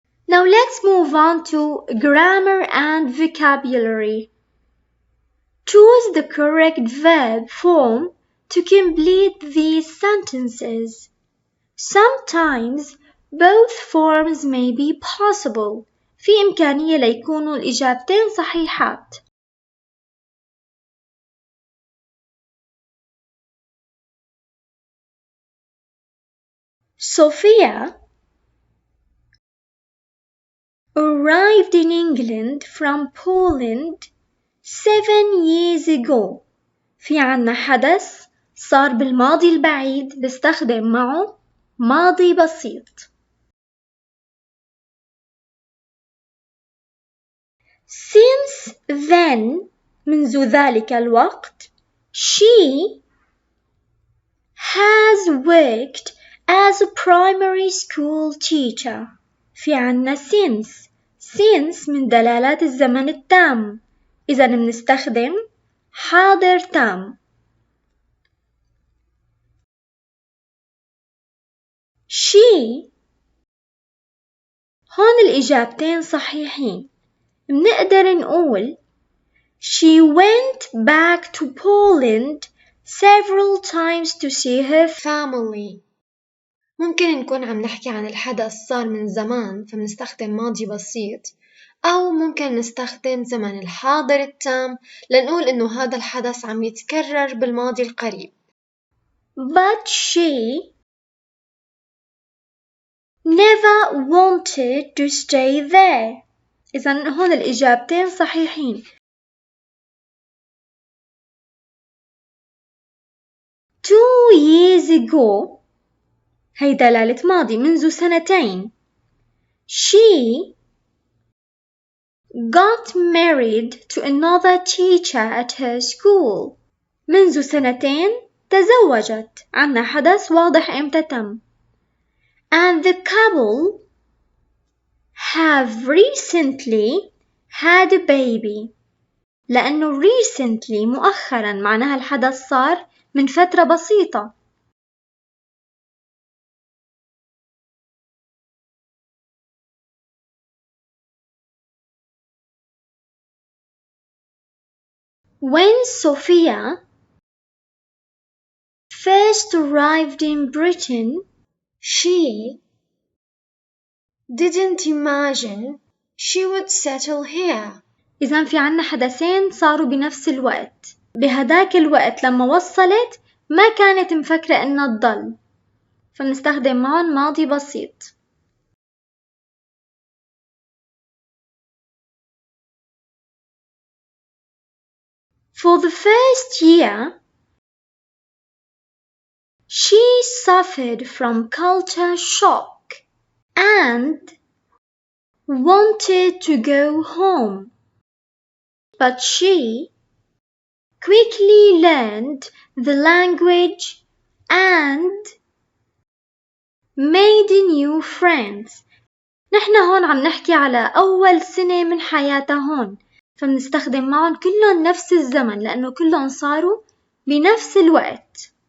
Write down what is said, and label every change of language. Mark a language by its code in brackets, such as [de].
[en] Now let's move on to grammar and vocabulary. Choose the correct verb form to complete these sentences. Sometimes both forms may be possible. [ar] في إمكانية ليكونوا الإجابتين صحيحات. [en] Sophia arrived in England from Poland 7 years ago. [ar] في عنا حدث صار بالماضي البعيد بستخدم معه ماضي بسيط. [en] Since then, [ar] منذ ذلك الوقت, [en] she has worked as a primary school teacher. [ar] في عنا since من دلالات الزمن التام، إذا بنستخدم حاضر تام. she هون الإجابتين صحيحين. بنقدر نقول [en] she went back to Poland several times to see her family. [ar] ممكن نكون عم نحكي عن الحدث صار من زمان فبنستخدم ماضي بسيط، أو ممكن نستخدم زمن الحاضر التام لنقول إنه هذا الحدث عم يتكرر بالماضي القريب. [en] But she never wanted to stay there. [ar] إذن هون الإجابتين صحيحين. [en] 2 years ago [ar] هي دلالة ماضي، منذ سنتين. [en] She got married to another teacher at her school. [ar] منذ سنتين تزوجت. عنا حدث واضح إمتى تم. [en] And the couple have recently had a baby. [ar] لأنه recently مؤخرا معناها الحدث صار من فترة بسيطة. [en] When Sophia first arrived in Britain, she didn't imagine she would settle here. [ar] إذن في عنا حدثين صاروا بنفس الوقت. بهداك الوقت لما وصلت ما كانت مفكرة إنها تضل، فنستخدم معهم ماضي بسيط. [en] For the first year, she suffered from culture shock and wanted to go home. But she quickly learned the language and made new friends. [ar] نحن هون عم نحكي على أول سنة من حياتها هون، فبنستخدم معهم كلهم نفس الزمن لأنه كلهم صاروا بنفس الوقت.